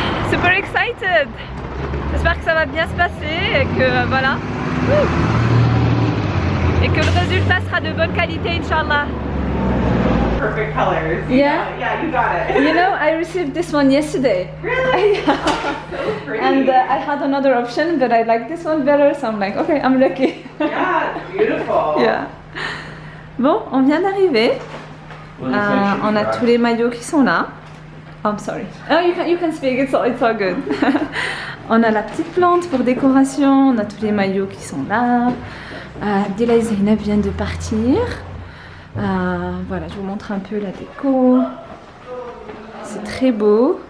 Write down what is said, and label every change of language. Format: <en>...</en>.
<en>Super excited.</en> <fr>J'espère que ça va bien se passer et que voilà. Et que le résultat sera de bonne qualité, Inch'Allah.</fr> <en>Perfect colors. Yeah. Yeah, you got it. You know, I received this one yesterday. Really? Yeah. So pretty. And I had another option, but I like this one better, so I'm like, okay, I'm lucky. Yeah, it's beautiful. Yeah.</en> <fr>Bon, on vient d'arriver. On a tous les maillots qui sont là.</fr> <en>Oh, I'm sorry. Oh, you can speak. It's all good.</en> <fr>On a la petite plante pour décoration. On a tous les maillots qui sont là. Abdillah et Zeynep viennent de partir. Voilà, je vous montre un peu la déco. C'est très beau.</fr>